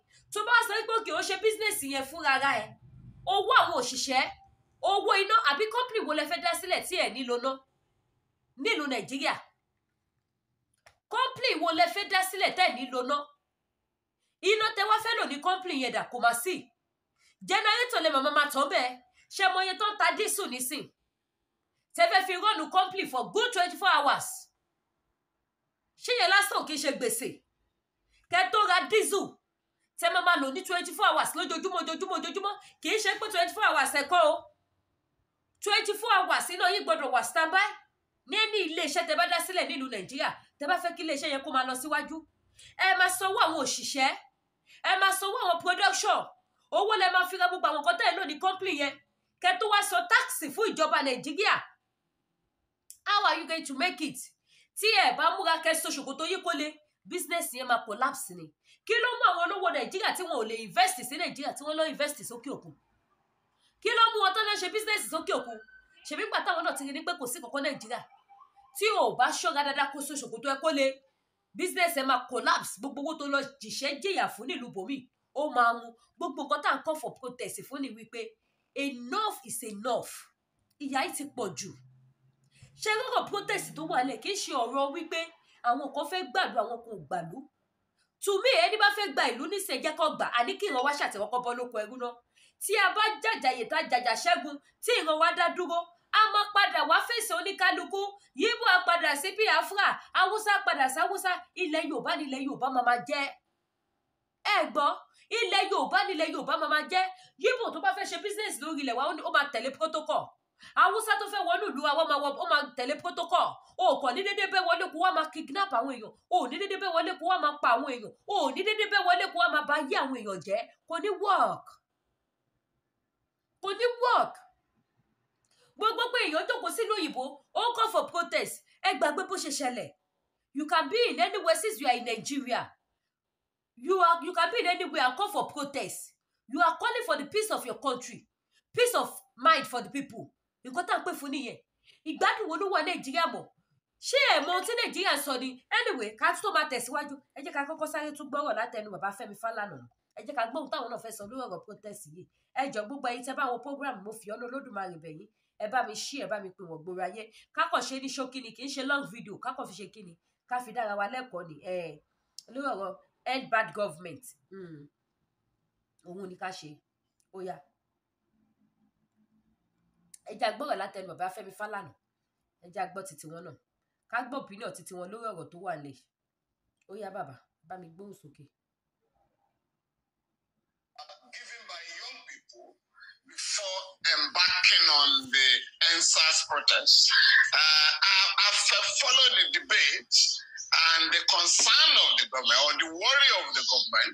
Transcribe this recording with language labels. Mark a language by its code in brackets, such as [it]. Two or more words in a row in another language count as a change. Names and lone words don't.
[yo] Tó bá sọ pé òkè ó ṣe business yẹn fún rárá ẹ, owó àwọn òṣìṣẹ́, owó iná àbí company wo lẹ fẹ́ dá sílẹ̀ tí ẹ̀ nílò ná nílùú Nàìjíríà? Company wo lẹ fẹ́ dá sílẹ̀ tẹ́ nílò ná? Iná tẹ wá fẹ́ lò ní company yẹn dà kò má sí. Generator lè máa tán bẹ́ẹ̀. Ṣé mọ iye tó ń ta diesel nísìn? Tẹ fẹ́ fi rọ́ọ̀nù [en] company for good 24 hours. [yo] Ṣé yẹn lásán kì í ṣe gbèsè? Kẹ́ tó ra diesel, tẹ máa lò ní 24 hours lójoojúmọ́. Kì í ṣe pé 24 hours ẹ̀kọ́ o. 24 hours iná yìí gbọ́dọ̀ wà standby. Ní ilé iṣẹ́ tẹ bá dá sílẹ̀ nílùú Nàìjíríà, tẹ bá fẹ́ kí ilé iṣẹ́ yẹn kó máa lọ síwájú. Ẹ máa sanwó àwọn òṣìṣẹ́, ẹ máa sanwó àwọn production, owó lẹ máa fi ra gbogbo àwọn nǹkan tẹ́ ẹ lò ní company yẹn. Kẹ́ tó wá san tax fún ìjọba Nàìjíríà. [en] How are you going to make it? [yo] Tí ẹ bá múra kẹ́sọ̀ ṣòkòtò yìí kó lé, business yẹn máa collapse ni. Kí ló mú àwọn olówó Nàìjíríà tí wọn ò lè invest sí Nàìjíríà tí wọ́n lọ invest sókè òkun? Kí ló mú wọn tó lọ ṣe business sókè òkun? ṣèbí gbà táwọn náà ti rí ní pé kò sí kankan Nàìjíríà tí ò bá ṣọ́ra dáadáa kó so ṣòkòtò ẹ kó lè business ẹ máa collapse, gbogbo owó tó lọ jìṣẹ́ jìyà fún nílùú bòmí ó máa mú. Gbogbo nǹkan tá à ń [en] call for protest [yo] fún ni wípé [en] enough is enough, [yo] ìyà yìí ti pọ̀ jù. ṣé rọrọ protest tó wà lẹ̀ kì í ṣe ọ̀rọ̀ wípé àwọn kan fẹ́ gbàlú àwọn kan ò gbàlú. [en] To me, [yo] ẹni bá fẹ́ gba ìlú nísìnyí jẹ́ kó gbà, àní kí ìran wa ṣàtẹ̀wọ́kọ́ bọ́ lóko ẹrú náà. Tí a bá jàjàyè tá jàjà ṣẹ́gun, tí ìran wa dá dúró, a máa padà wá fèsì oníkálukú. Yíbò á padà sí Biafra, Haúsá padà sí Haúsá. Ilẹ̀ Yorùbá nílẹ̀ Yorùbá máa jẹ́. Ẹ gbọ́, ilẹ̀ Yorùbá nílẹ̀ Yorùbá máa jẹ́. Yíbò tó bá fẹ́ ṣe business lórí ilẹ̀ wa ó máa tẹ̀lé protocol. Haúsá tó fẹ́ wọnú ìlú wa ó máa tẹ̀lé protocol. O kò ní dédé bẹ́ wọlé kó wá máa kidnap àwọn èèyàn, o ní dédé bẹ́ wọlé kó wá máa pa àwọn èèyàn, o ní dédé bẹ́ wọlé kó wá máa bà yé àwọn èèyàn jẹ́. Kò ní work. Kò ní work. Gbogbo pé èèyàn jókòó sílùú òyìnbó ó ń [en] call for protest. [yo] Ẹ gbàgbé bó ṣe ṣẹlẹ̀. [en] You can be in anywhere since you are in Nigeria. You can be in anywhere and call for protest. You are calling for the peace of your country, peace of mind for the people. [yo] Nǹkan tá à ń pè fún nìyẹn. Ìgbádùn wo ló wà Nàìjíríà mọ́? Ṣé ẹ mọ ohun tí Nàìjíríà sọ ni? Anyway, ká tó máa tẹ̀síwájú, ẹ jẹ́ ká kọ́kọ́ sáré tún gbọ́rọ̀ látẹnu bàbá Fẹ́mi Fálànà. Ẹ jẹ́ ká gbọ́ ohun táwọn náà fẹ́ sọ lórí ọ̀rọ̀ protest yìí. Ẹ jọ̀ọ́ gbogbo ẹ̀yin tẹ́ bá wo program mo fi ọ́nà Olódùmarè bẹ̀ yín. Ẹ bá mi share, ẹ bá mi pè wọ́n gbòòrò ayé. Kákọ̀ ṣe ní ṣókí ni, kì í ṣe [en] long video. [yo] Kákọ̀ fi ṣe kí ni? Ká fi dára wa lẹ́kọ̀ọ́ ni. Lórí ọ̀rọ̀ [en] end bad government. [yo] Òun ni ká ṣe. Ó yá. Ẹ jẹ́ gbọ́rọ̀ látẹnu bàbá Fẹ́mi Fálànà. Ẹ jẹ́ gbọ́ títí wọn náà. Ká gbọ́ opinion títí wọn lórí ọ̀rọ̀ tó wà lẹ̀. Ó yá bàbá, bá mi gbóhùn sókè. [en] Given by young people before embarking on the EndSARS protest. I've followed the debate and the concern of the government or the worry of the government.